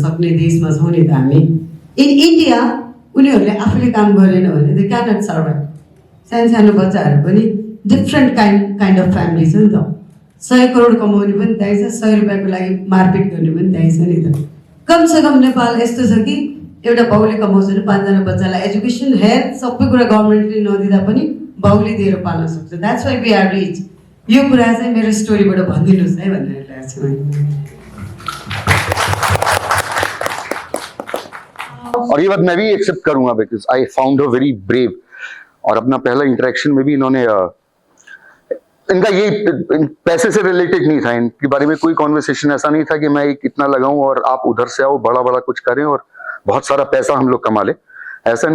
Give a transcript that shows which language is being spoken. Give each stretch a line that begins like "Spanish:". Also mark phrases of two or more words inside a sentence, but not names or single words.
Nepali: सक्ने देशमा छौँ नि त हामी
English: in India
Nepali: उनीहरूले आफूले काम गरेन भने त
English: cannot survive
Nepali: सानो बच्चाहरू पनि
English: different kind of family
Nepali: छ नि त 100 करोड कमाउने पनि त्यही छ 100 रुपियाँको लागि मारपिट गर्ने पनि त्यही छ नि त कमसेकम नेपाल यस्तो छ कि एउटा बाउले कमाउँछ भने 5जना बच्चालाई
English: education health
Nepali: सबै कुरा गभर्मेन्टले नदिँदा पनि बाउले दिएर पाल्न सक्छ
English: that's why we are rich
Nepali: यो कुरा चाहिँ मेरो स्टोरीबाट भनिदिनुहोस् है भनेर ल्याएको छु
Hindi: और ये बात मैं भी एक्सेप्ट करूंगा
English: because I found her very brave
Hindi: और अपना पहला इंटरेक्शन में भी इन्होंने इनका ये पैसे से रिलेटेड नहीं था इनके बारे में कोई कॉन्वर्सेशन ऐसा नहीं था कि मैं इतना लगाऊं और आप उधर से आओ बड़ा बड़ा कुछ करें और बहुत सारा पैसा हम लोग कमा ले ऐसा